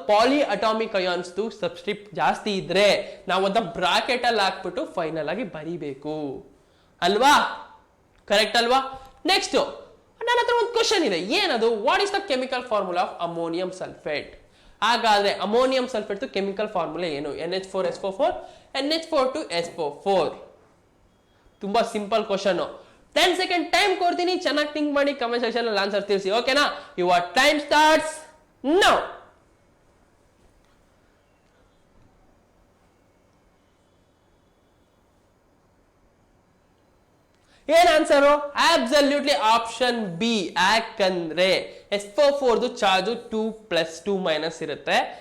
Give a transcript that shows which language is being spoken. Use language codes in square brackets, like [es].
[kn] ಪಾಲಿ atomic ions subscript ಜಾಸ್ತಿ ಇದ್ರೆ ನಾವು ಅದನ್ನ ಬ್ರಾಕೆಟ್ ಅಲ್ಲಿ ಹಾಕ್ಬಿಟ್ಟು ಫೈನಲ್ ಆಗಿ ಬರೀಬೇಕು ಅಲ್ವಾ, ಕರೆಕ್ಟ್ ಅಲ್ವಾ. ನೆಕ್ಸ್ಟ್ ನನ್ನ ಹತ್ರ ಒಂದು ಕ್ವಶನ್ ಇದೆ. ಏನದು? [en] What is the chemical formula of ammonium sulphate? [kn] ಹಾಗಾದ್ರೆ ಅಮೋನಿಯಂ ಸಲ್ಫೇಟ್ ಕೆಮಿಕಲ್ ಫಾರ್ಮುಲಾ ಏನು? NH4SO4, NH4 to SO4. ತುಂಬಾ ಸಿಂಪಲ್ ಕ್ವಶನ್. 10 ಸೆಕೆಂಡ್ ಟೈಮ್ ಕೊಡ್ತೀನಿ, ಚೆನ್ನಾಗಿ ಥಿಂಕ್ ಮಾಡಿ ಕಮೆಂಟ್ ಸೆಕ್ಷನ್ ಅಲ್ಲಿ ಆನ್ಸರ್ ತಿಳಿಸಿ. [en] ಓಕೆನಾ? Your time starts now. [kn] ಏನ್ ಆನ್ಸರು? Absolutely option B. ಯಾಕಂದ್ರೆ S44 ಚಾರ್ಜ್ 2+2- ಇರುತ್ತೆ.